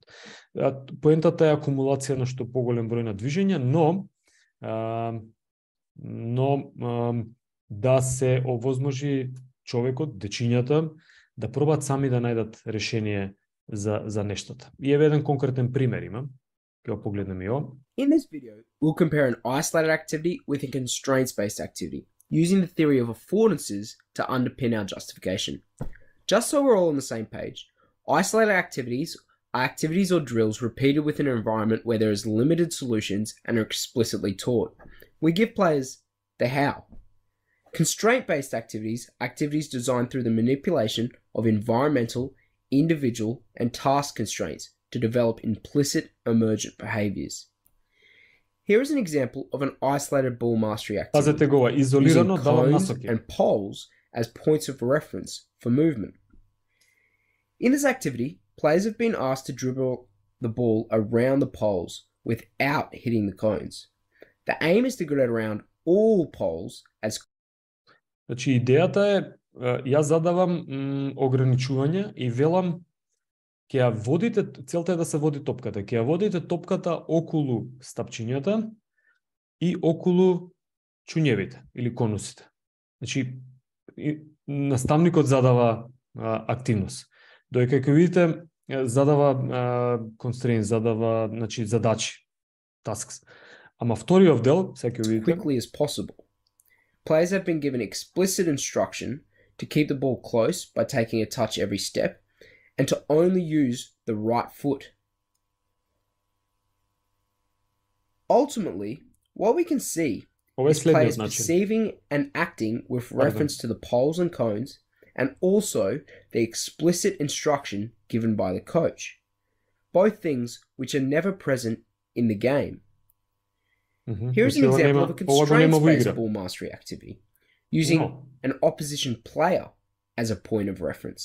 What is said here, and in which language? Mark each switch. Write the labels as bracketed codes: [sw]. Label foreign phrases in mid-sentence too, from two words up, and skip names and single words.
[mk] Поентата е акумулација на што поголем број на движења, но да се овозможи човекот, дечињата, да пробат сами да најдат решение за нештата. И еве еден конкретен пример имам. Ќе го погледнеме и ово. [en] In this video, we'll compare an isolated activity with a constraints-based activity, using the theory of affordances to underpin our justification. Just so we're all on the same page, isolated activities are activities or drills repeated within an environment where there is limited solutions and are explicitly taught. We give players the how. Constraint-based activities are activities designed through the manipulation of environmental, individual, and task constraints to develop implicit emergent behaviors. Here is an example of an isolated ball mastery activity, [mk] Пазете го, изолирано [en] using [mk] дава [en] cones [mk] насоки. [en] and poles as points of reference for movement. In this activity, players have been asked to dribble the ball around the poles without hitting the cones. The aim is to get it around all poles as. [mk] Значи идејата е, јас задавам ограничување и велам ќе ја водите, целта е да се води топката, ќе ја водите топката околу стапчињата и околу чуњевите или конусите. Значи наставникот задава активност. Доека ќе видите задава constraint, задава, значи задачи, tasks. Ама вториот дел, сега ќе видите, [en] quickly as possible. Players have been given explicit instruction to keep the ball close by taking a touch every step and to only use the right foot. Ultimately, what we can see [mk] Ова е [en] is [mk] следниот [en] players [mk] начин. [en] perceiving and acting with reference to the poles and cones, and also the explicit instruction given by the coach, both things which are never present in the game. Here's an example of a constraints-based ball mastery activity, using an opposition player as a point of reference.